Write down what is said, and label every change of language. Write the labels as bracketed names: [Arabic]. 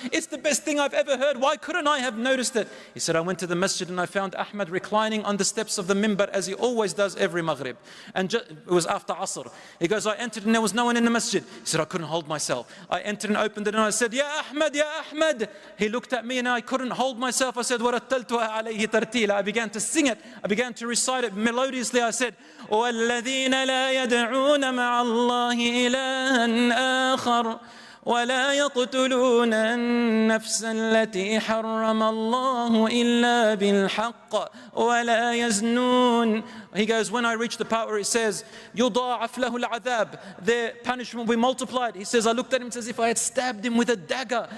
[English] It's the best thing I've ever heard. Why couldn't I have noticed it? He said, I went to the masjid and I found Ahmad reclining on the steps of the minbar as he always does every Maghrib. And it was after Asr. He goes, I entered and there was no one in the masjid. He said, I couldn't hold myself. I entered and opened it and I said, Ya Ahmad, Ya Ahmad. He looked at me and I couldn't hold myself. I said, [Arabic] وَرَتَّلْتُهَا عَلَيْهِ تَرْتِيلًا. [English] I began to sing it. I began to recite it melodiously. I said, [Arabic] وَالَّذِينَ لَا يَدْعُونَ مَعَ اللَّهِ إِلَهًا آخَرَ ولا يقتلون النفس التي حرم الله إلا بالحق ولا يزنون. [English] He goes, when I reached the part where it says [Arabic] يضاعف له العذاب, [English] their punishment will be multiplied. He says, I looked at him as if I had stabbed him with a dagger.